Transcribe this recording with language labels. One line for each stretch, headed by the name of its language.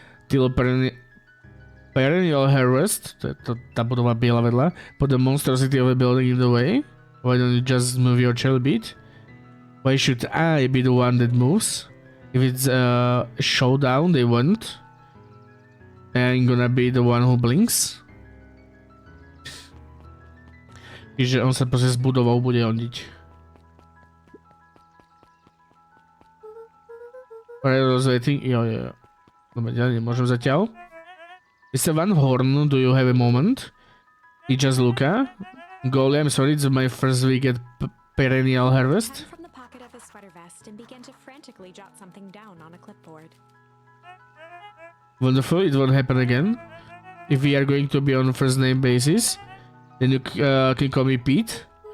English: Till perennial harvest.
Slovak: Tá budova biela vedľa.
English: Put the monstrosity of a building in the way. Why don't you just move your chair a bit? Why should I be the one that moves? If it's a showdown they want, I'm gonna be the one who blinks.
Slovak: Čiže on sa proste s budovou bude hondiť. Rozvetting, jo. Dobre, ja nemôžem zatiaľ.
English: Mr. Van Horn, do you have a moment? He just Luca. Golly, I'm sorry, it's my first week at Perennial Harvest. From the pocket of his sweater vest and began to frantically jot something down on a clipboard. Wonderful, it won't happen again. If we are going to be on a first name basis, then you can call me Pete.